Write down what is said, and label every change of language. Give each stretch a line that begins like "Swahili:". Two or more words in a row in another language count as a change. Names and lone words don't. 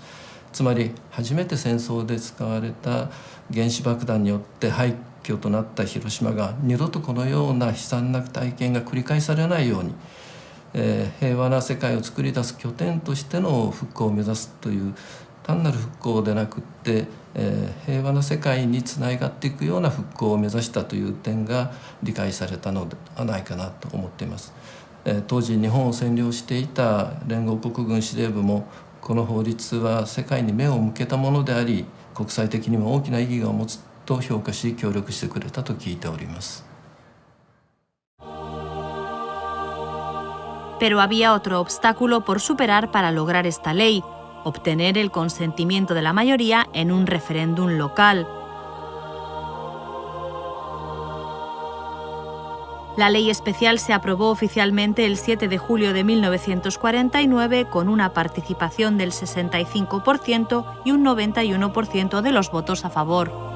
Japanese: つまり初めて戦争で使われた原子爆弾によって廃墟となった広島が二度とこのような悲惨な体験が繰り返されないように、平和な世界を作り出す拠点としての復興を目指すという、単なる復興でなくって、平和な世界につながっていくような復興を目指したという点が理解されたのではないかなと思っています。当時日本を占領していた連合国軍司令部も、この法律は世界に目を向けたものであり、国際的にも大きな意義を持つと評価し、協力してくれたと聞いております。
Spanish: Pero había otro obstáculo por superar para lograr esta ley: obtener el consentimiento de la mayoría en un referéndum local. La ley especial se aprobó oficialmente el 7 de julio de 1949 con una participación del 65% y un 91% de los votos a favor.